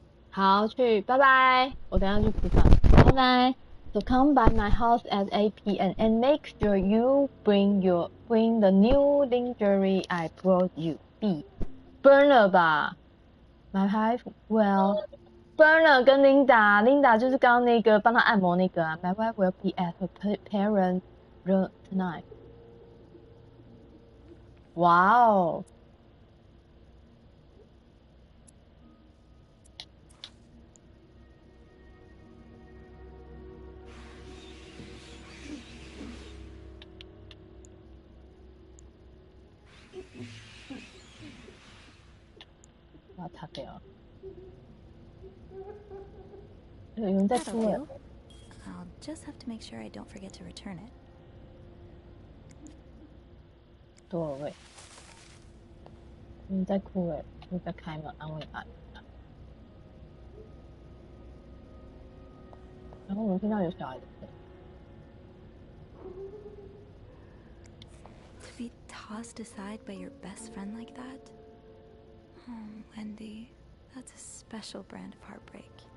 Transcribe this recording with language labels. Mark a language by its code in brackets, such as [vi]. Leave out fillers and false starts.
[zh] 好，去，拜拜，我等一下去吃饭，拜拜。 [en] So come by my house at 8 p.m. and make sure you bring the new lingerie I brought you. B. Burner 吧 ，My wife will. [zh] Burner 跟 Linda 就是刚刚那个帮他按摩那个啊。 [en] My wife will be at her parents' room tonight. 哇哦！ [zh] 我要擦掉了。有人在哭了。 [en] I'll just have to make sure I don't forget to return it. [zh] 多少位？有人在哭哎，我在开门安慰他。然后我们听到有小孩的声音。 [en] To be tossed aside by your best friend like that? Oh, Wendy, that's a special brand of heartbreak.